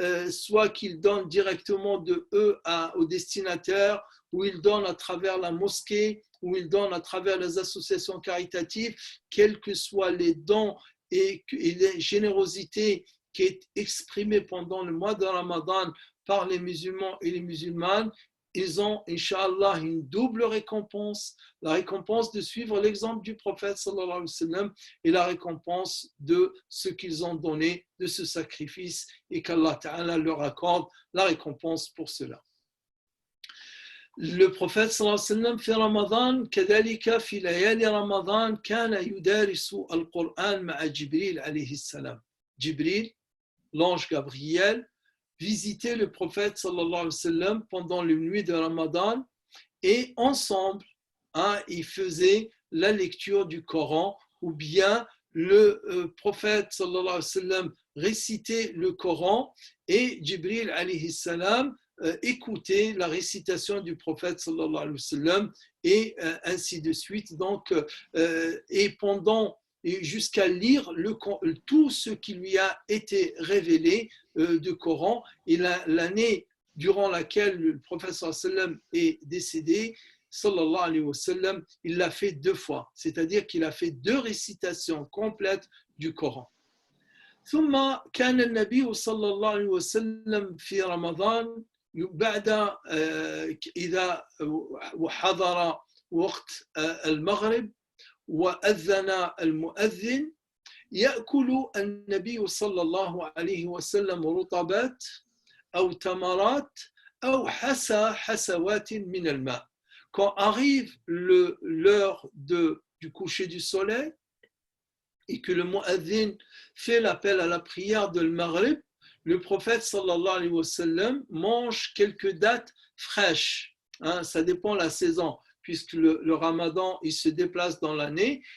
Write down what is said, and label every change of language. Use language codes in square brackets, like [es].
[fr] soit qu'ils donnent directement de eux au destinataire, ou ils donnent à travers la mosquée, ou ils donnent à travers les associations caritatives, quels que soient les dons et les générosités qui est exprimée pendant le mois de Ramadan par les musulmans et les musulmanes. Ils ont, Inch'Allah, une double récompense, la récompense de suivre l'exemple du prophète sallallahu alayhi wa sallam, et la récompense de ce qu'ils ont donné, de ce sacrifice, et qu'Allah Ta'ala leur accorde la récompense pour cela. Le prophète sallallahu alayhi wa sallam [ar] في رمضان كذلك في ليالي رمضان كان يدارس القرآن مع جبريل عليه السلام. [fr] Jibril, l'ange Gabriel, visiter le prophète sallallahu alayhi wa sallam pendant les nuits de Ramadan, et ensemble, ils faisaient la lecture du Coran, ou bien le prophète sallallahu alayhi wa sallam récitait le Coran et Jibril alayhi salam écoutait la récitation du prophète sallallahu alayhi wa sallam, et ainsi de suite. Donc, et jusqu'à lire tout ce qui lui a été révélé du Coran. Et l'année durant laquelle le prophète sallallahu alayhi wa sallam est décédé, sallallahu alayhi wa sallam, il l'a fait 2 fois, c'est-à-dire qu'il a fait 2 récitations complètes du Coran. [ar] ثم كان النبي صلى الله عليه وسلم في رمضان بعد إذا حضر وقت المغرب وأذن المؤذن يأكل النبي صلى الله عليه وسلم رطبات أو تمرات أو حسوات من الماء. [fr] Quand arrive l'heure du coucher du soleil et que le mu'adhin fait l'appel à la prière de Maghrib, le prophète sallallahu alayhi wa sallam mange quelques dattes fraîches. Ça dépend de la saison, puisque le ramadan il se déplace dans l'année.